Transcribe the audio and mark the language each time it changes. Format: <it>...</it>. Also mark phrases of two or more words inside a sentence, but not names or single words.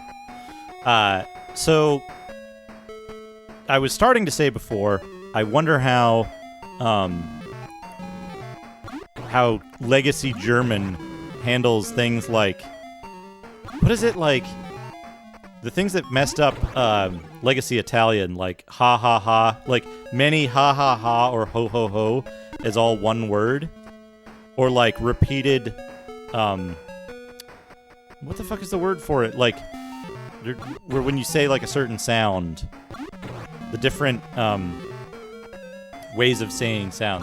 <en>So, I was starting to say before, I wonder how Legacy German handles things like, what is it, like, the things that messed up Legacy Italian, like ha ha ha, like many ha ha ha or ho ho ho as all one word, or like repeated, what the fuck is the word for it? Like, where when you say like a certain sound, the different ways of saying sound.</en>